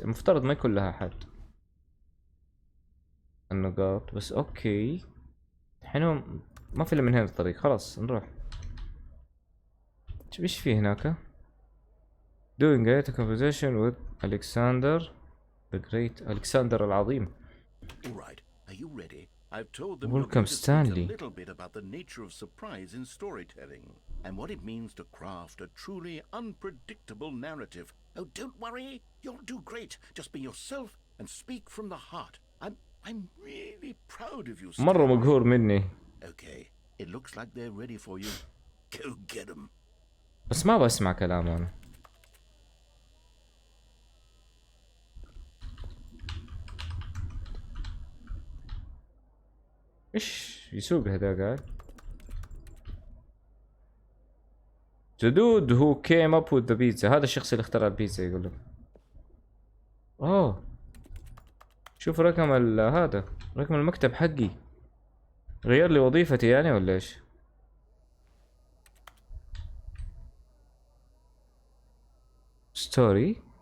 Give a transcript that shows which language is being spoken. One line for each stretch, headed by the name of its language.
Arabic: المفترض ما يكون لها حد النقاط بس. اوكي الحين ما في الا من هنا الطريق. خلاص نروح. ايش في هناك؟
English: doing a conversation with Alexander the Great. Alexander العظيم. All right, are you ready? I've told them Welcome, you're going to speak Stanley. a little bit about the nature of surprise in storytelling and what it means to craft a truly unpredictable narrative. Oh, don't worry, you'll do great. Just be yourself and speak from the heart. I'm really proud of you, Stanley.
Arabic: مرة مقهور مني.
English: Okay, it looks like they're ready for you. Go get them.
Arabic: بس ما بسمع كلامه انا. ايش يسوق هذا قاعد؟
English: The dude who came up with the pizza.
Arabic: هذا الشخص اللي اخترع البيتزا يقول له. اوه شوف رقم هذا رقم المكتب حقي. غير لي وظيفتي يعني ولا ايش؟ ستوري.